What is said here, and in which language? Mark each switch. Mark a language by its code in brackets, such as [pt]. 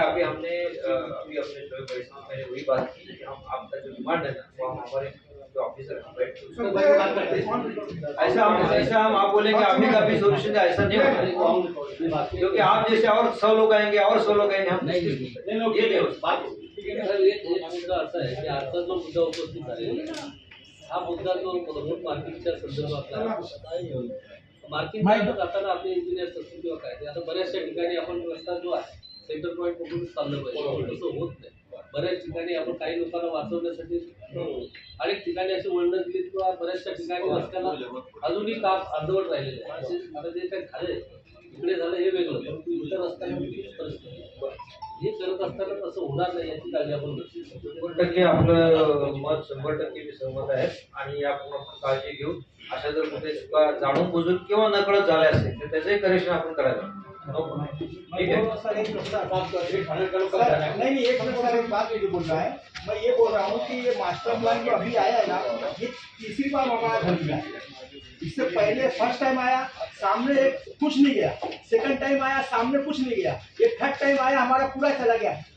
[hi] अभी हमने अभी अपने जो पहले वही बात की कि हम आपका जो डिमांड है ना वो हम हमारे जो ऑफिसर ऐसा हम आप बोलेंगे अभी का भी सोल्यूशन ऐसा नहीं होगा, क्योंकि आप जैसे और 100 लोग आएंगे और 100 लोग आएंगे, हम [mr] ये मुद्दा असा आहे की आता जो मुद्दा उपस्थित झालेला हा मुद्दा तो रोड मार्किंगच्या संदर्भातला मार्किंग करताना आपले इंजिनियर असतील किंवा काय ते आता बऱ्याचशा ठिकाणी आपण रस्ता जो आहे सेंटर पॉईंट बघून चाललं पाहिजे, तसं होत नाही। बऱ्याच ठिकाणी आपण काही लोकांना वाचवण्यासाठी अनेक ठिकाणी अशी वळणं दिली किंवा बऱ्याचशा ठिकाणी रस्त्याला अजूनही काम अर्धवट राहिलेलं आहे। आता जे काही झालंय इकडे झालं हे वेगळं, परंतु इतर रस्त्याला परिस्थिती हे करत असताना तसं होणार नाही याची काळजी आपण घेऊ। 100% आपलं मत 100% मी सहमत आहे आणि यापूर्वी आपण काळजी घेऊ। अशा जर कुठे चुका जाणून बुजून किंवा नकळत झाल्या असेल तर त्याचंही करेक्शन आपण करायला [hi] ठीक है। सर एक नहीं एक मिनट सर, एक बात मुझे बोल रहा है, मैं ये बोल रहा हूँ कि ये मास्टर प्लान जो अभी आया है ना ये तीसरी बार हमारा घर में आया। इससे पहले फर्स्ट टाइम आया सामने कुछ नहीं गया, सेकंड टाइम आया सामने कुछ नहीं गया, ये थर्ड टाइम आया हमारा पूरा चला गया।